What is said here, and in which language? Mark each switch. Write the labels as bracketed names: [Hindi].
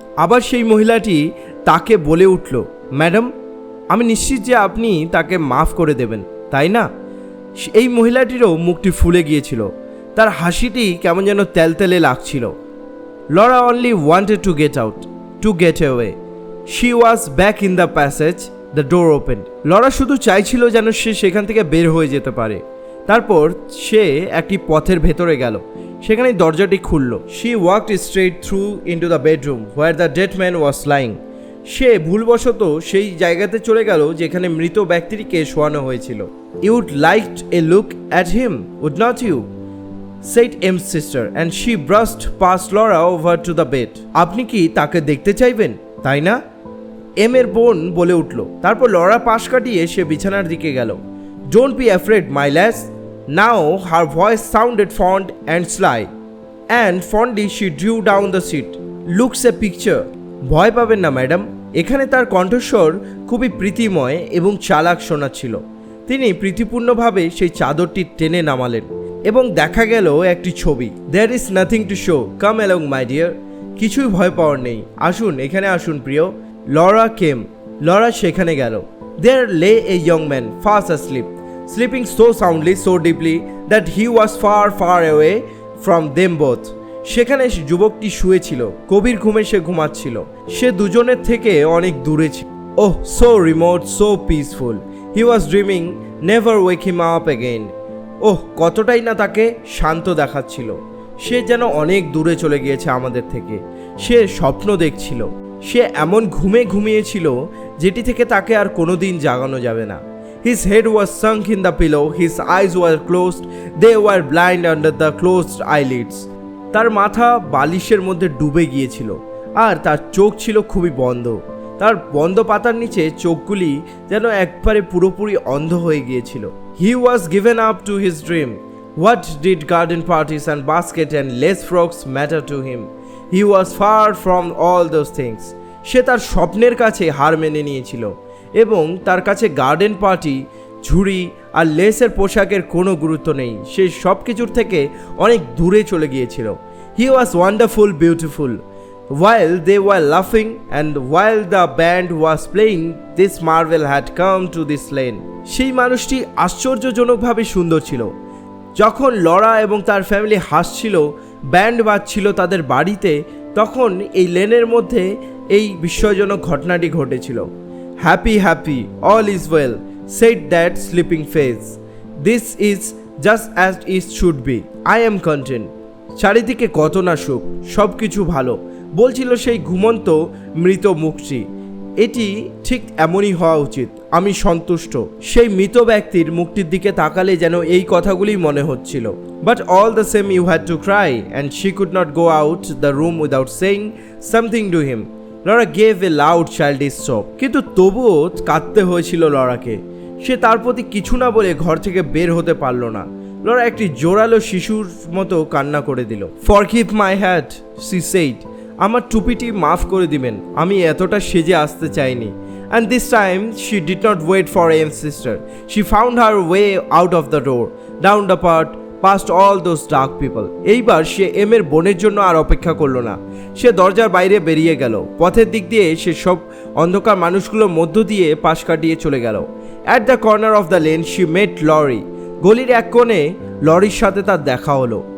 [Bangla] আবার সেই মহিলাটি তাকে বলে উঠল, ম্যাডাম, আমি নিশ্চিত যে আপনি তাকে মাফ করে দেবেন, তাই না? এই মহিলাটিরও মুখটি ফুলে গিয়েছিল, তার হাসিটি কেমন যেন তেলতেলে লাগছিল। [English] Laura only wanted to get out, to get away. She was back in the passage. The door opened. [Bangla] Laura শুধু চাইছিল যেন সে সেখান থেকে বের হয়ে যেতে পারে। তারপর সে একটি পথের ভেতরে গেল, সেখানে দরজাটি খুলল। [English] She walked straight through into the bedroom where the dead man was lying. [Bangla] সে ভুলবশত সেই জায়গাতে চলে গেল যেখানে মৃত ব্যক্তিটিকে শোয়ানো হয়েছিল। [English] You would like a look at him, would not you? said M's sister, and she brushed past Laura over to the bed. [Bangla] আপনি কি তাকে দেখতে চাইবেন, তাই না? এম এর বোন বলে উঠল। তারপর লরা পাশ কাটিয়ে সে বিছানার দিকে গেল। [English] Don't be afraid, my lass. Now her voice sounded fond and sly, and fondly she drew down the sheet. Looks a picture. [Bangla] ভয় পাবেন না ম্যাডাম। এখানে তার কণ্ঠস্বর খুবই প্রীতিময় এবং চালাক শোনাচ্ছিল। তিনি প্রীতিপূর্ণভাবে সেই চাদরটি টেনে নামালেন এবং দেখা গেল একটি ছবি। [English] There is nothing to show. Come along, my dear. [Bangla] কিছুই ভয় পাওয়ার নেই, আসুন এখানে আসুন প্রিয়। লরা কেম। লরা সেখানে গেল। [English] There lay a young man fast asleep, sleeping so soundly, so deeply that he was far, far away from them both. [Bangla] সেখানে যুবকটি শুয়েছিল, গভীর ঘুমে সে ঘুমাচ্ছিল। সে দুজনের থেকে অনেক দূরে ছিল। [English] Oh, so remote, so peaceful. He was dreaming, never wake him up again. [Bangla] ওহ, কতটাই না তাকে শান্ত দেখাচ্ছিল। সে যেন অনেক দূরে চলে গিয়েছে আমাদের থেকে। সে স্বপ্ন দেখছিল, সে এমন ঘুমে ঘুমিয়েছিল যেটি থেকে তাকে আর কোনোদিন জাগানো যাবে না। [English] His head was sunk in the pillow, his eyes were closed, they were blind under the closed eyelids. [Bangla] তার মাথা বালিশের মধ্যে ডুবে গিয়েছিল আর তার চোখ ছিল খুবই বন্ধ। তার বন্ধ পাতার নিচে চোখগুলি যেন একবারে পুরোপুরি অন্ধ হয়ে গিয়েছিল। [English] He was given up to his dream. What did garden parties and basket and lace frocks matter to him? He was far from all those things. [Bangla] সে তার স্বপ্নের কাছে হার মেনে নিয়েছিল এবং তার কাছে গার্ডেন পার্টি, ঝুড়ি আর লেসের পোশাকের কোনো গুরুত্ব নেই। সে সব কিছুর থেকে অনেক দূরে চলে গিয়েছিল। [English] He was wonderful, beautiful. While they were laughing and while the band was playing, this marvel had come to this lane. [Bangla] সেই মানুষটি আশ্চর্যজনকভাবে সুন্দর ছিল। যখন লরা এবং তার ফ্যামিলি হাসছিল, ব্যান্ড বাজছিল তাদের বাড়িতে, তখন এই লেনের মধ্যে এই বিস্ময়জনক ঘটনাটি ঘটেছিল। [English] Happy, happy, all is well, said that sleeping face. This is just as it should be. I am content. [Bangla] চারিদিকে কত না সুখ, সব কিছু ভালো, বলছিল সেই ঘুমন্ত মৃত মুখটি। এটি ঠিক এমনই হওয়া উচিত, আমি সন্তুষ্ট। সেই মৃত ব্যক্তির মুখটির দিকে তাকালে যেন এই কথাগুলি মনে হচ্ছিল। [English] But all the same you had to cry and she could not go out the room without saying something to him. Laura gave a loud childish sob. [Bangla] কিন্তু তবুও কাঁদতে হয়েছিল লরাকে। সে তার প্রতি কিছু না বলে ঘর থেকে বের হতে পারল না। লরা একটি জোরালো শিশুর মতো কান্না করে দিল। [English] Forgive my hat, she said. [Bangla] আমার টুপিটি মাফ করে দিবেন, আমি এতটা সেজে আসতে চাইনি। [English] And this time she did not wait for M's sister. She found her way out of the door, down the path, past all those dark people. [Bangla] এইবার সে এম এর বোনের জন্য আর অপেক্ষা করলো না। সে দরজার বাইরে বেরিয়ে গেল। পথের দিক দিয়ে সে সব অন্ধকার মানুষগুলোর মধ্য দিয়ে পাশ কাটিয়ে চলে গেল। [English] At the corner of the lane she met Laurie. [Bangla] গলির এক কোণে লরির সাথে তার দেখা হলো।